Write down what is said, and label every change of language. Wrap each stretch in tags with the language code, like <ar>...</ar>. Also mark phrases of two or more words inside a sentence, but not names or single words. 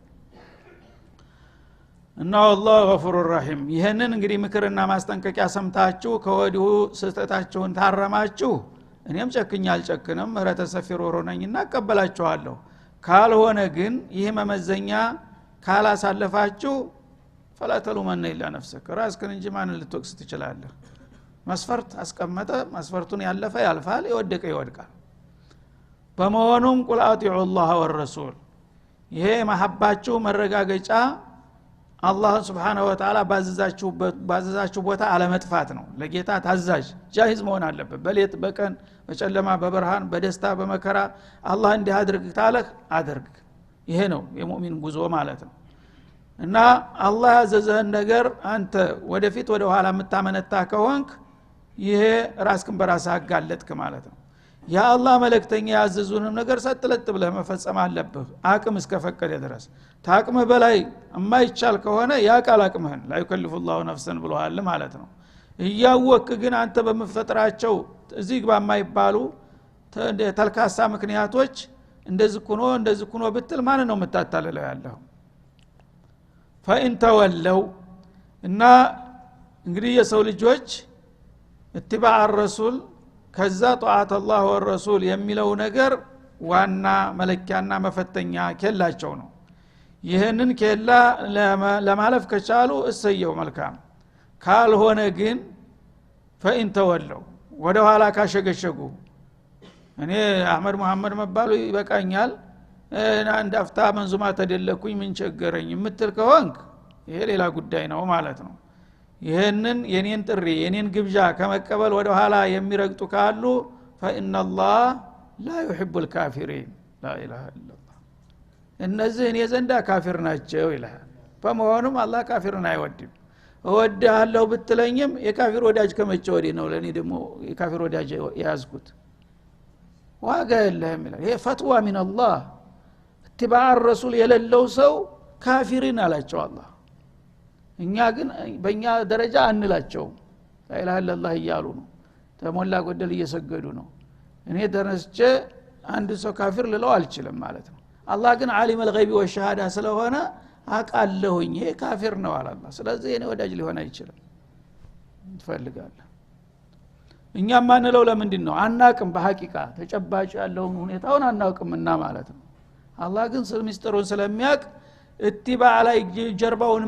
<am>እና አላህ</am> <ar>غفور رحيم</ar> <am>ይሄንን እንግዲህ ምክርና ማስጠንቀቂያ ሰምታችሁ ከወዲሁ ስህተታችሁን ታረማችሁ እኔም ጨክኛ አልጨክንም ምህረተ ሰፊ ሩህሩህ ነኝና እቀበላችኋለሁ ካልሆነ ግን ይሄ መመዘኛ ካላሳለፋችሁ</am> <ar>فلا تلومن الا نفسك</ar> <am>ራስህን እንጂ ማንን ልትወቅስ ትችላለህ መስፈርት አስቀመጠ መስፈርቱን ያለፈ ያልፋል የወደቀ ይወድቃል በመሆኑም</am> <ar>قل أطيعوا الله والرسول</ar> <am>ይሄ መሐባችሁ መረጋገጫ አላህ</am> <ar>سبحانه و</ar> <am>Ta'ala ባዘዛችሁ ቦታ አለመጥፋት ነው ለጌታ ታዛዥ ጃሂዝ መሆን አለበት በሌት በቀን በጨለማ በብርሃን በደስታ በመከራ አላህ እንዲህ አድርግ ታለህ አድርግ ይሄ ነው የሙእሚን ጉዞ ማለት ነው እና አላህ ያዘዘህን ነገር አንተ ወደፊት ወደ ኋላ የምታመነታ ከሆንክ ይሄ ራስክን በራስህ አጋለጥክ ማለት ነው ያ አላህ መልእክተኛ ያዘዙንም ነገር ሰጥለጥ ብለህ መፈጸም አለብህ አቅም እስከፈቀደ ድረስ ታቅምህ በላይ የማይቻል ከሆነ ያ ቃል አቅምህን</am> <ar>لا يكلف الله نفسا</ar> <am>ብለዋል ማለት ነው እያወቅ ግን አንተ በመፈጠራቸው እዚህ ግባ የማይባሉ ተልካሳ ምክንያቶች እንደዚህ ኩኖ ብትል ማን ነው የምታታለለው ያለው</am> <ar>فإن تولوا</ar> <am>እና እንግዲህ የሰው ልጆች</am> <ar>اتباع الرسول</ar> <am>ከዛ ጧዓት</am> <ar>الله والرسول</ar> <am>የሚለው ነገር ዋና መለኪያና መፈተኛ ከላቸው ነው ይሄንን ከላ ለማለፍ ከቻሉ እሰየው መልካም ካልሆነ ግን</am> <ar>فإن تولوا</ar> <am>ወደ ኋላ ካሸገሸጉ እኔ አህመድ መሐመድ መባሉ ይበቃኛል አንድ አፍታ መንዙማ ተደለኩኝ ምን ቸገረኝ የምትል ከሆንክ ይሄ ሌላ ጉዳይ ነው ማለት ነው ይሄንን የኔን ጥሪ የኔን ግብዣ ከመቀበል ወደ ኋላ የሚረግጡ ካሉ</am> <ar>فإن الله لا يحب الكافرين لا اله الا الله</ar> <am>እነዚህ እኔ ዘንዳ ካፊር ናቸው ይላል በመሆኑም አላህ ካፊርን አይወድም እወድሃለሁ ብትለኝም የካፊር ወዳጅ ከመቼ ወዲህ ነው ለኔ ደግሞ የካፊር ወዳጅ ያዝኩት ዋጋ የለህም ይላል ይሄ ፈትዋ</am> <ar>من الله اتباع الرسول</ar> <am>የሌለው ሰው ካፊርን አላቸው አላህ እኛ ግን በእኛ ደረጃ አንላቸው</am> <ar>لا اله الا الله</ar> <am>እያሉ ነው ተሞላ ጎደል እየሰገዱ ነው እኔ ደረስቼ አንድ ሰው ካፊር ልለው አልችልም ማለት ነው አላህ ግን</am> <ar>عالم الغيب والشهاده</ar> <am>ስለሆነ አቃለሁኝ ይሄ ካፊር ነው አለ አላህ ስለዚህ እኔ ወዳጅ ሊሆን አይችልም ትፈልጋለህ እኛም ማንለው ለምንድን ነው አናቅም በሐቂቃ ተጨባጭ ያለውን ሁኔታውን አናውቅምና ማለት ነው አላህ ግን ምስጢሩን ስለሚያውቅ اتباع ላይ ጀርባውን</am>